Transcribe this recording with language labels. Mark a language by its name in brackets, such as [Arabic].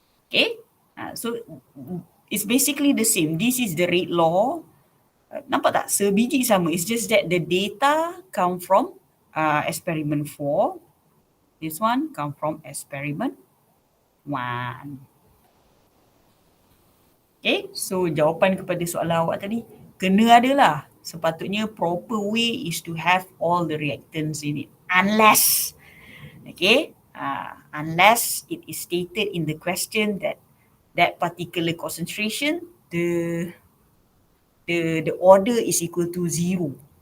[English] Okay, so it's basically the same. This is the rate law. [Malay] Nampak tak? Sebiji sama. [English] It's just that the data come from experiment 4. This one come from experiment 1. [Malay] Okay, so jawapan kepada soalan awak tadi, kena adalah. Sepatutnya [English] proper way is to have all the reactants in it. Unless, okay, unless it is stated in the question that that particular concentration, the order is equal to 0.